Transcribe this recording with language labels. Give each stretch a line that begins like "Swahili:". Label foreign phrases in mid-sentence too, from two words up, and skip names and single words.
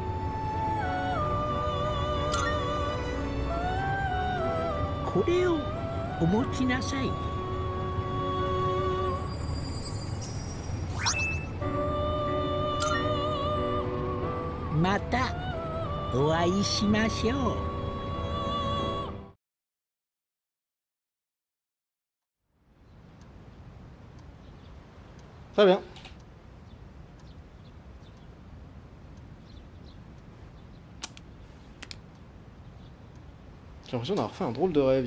Japanese: これをお持ちなさい。またお会いしましょう。
French: Très bien. J'ai l'impression d'avoir fait un drôle de rêve.